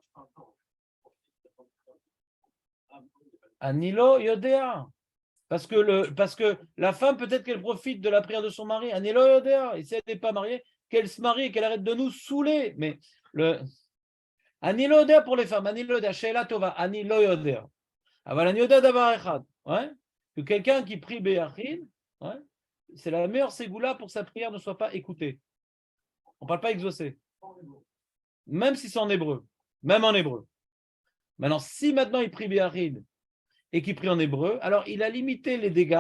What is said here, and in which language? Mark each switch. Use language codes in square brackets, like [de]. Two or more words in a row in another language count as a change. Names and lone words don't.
[he] אני לא יודע. [fr] Parce que la femme, peut-être qu'elle profite de la prière de son mari. [he] אני לא יודע. [fr] Et si elle n'est pas mariée, qu'elle se marie et qu'elle arrête de nous saouler. Mais [he] אני לא יודע [fr] pour les femmes. [he] אני לא יודע שאלה טובה. אני לא יודע. אבל אני יודע דבר אחד. [fr] Que quelqu'un qui prie Béachid, c'est la meilleure ségoula pour que sa prière ne soit pas écoutée. On ne parle pas exaucée. Même si c'est en hébreu. Même en hébreu. Maintenant, si maintenant il prie Béachid et qu'il prie en hébreu, alors il a limité les dégâts.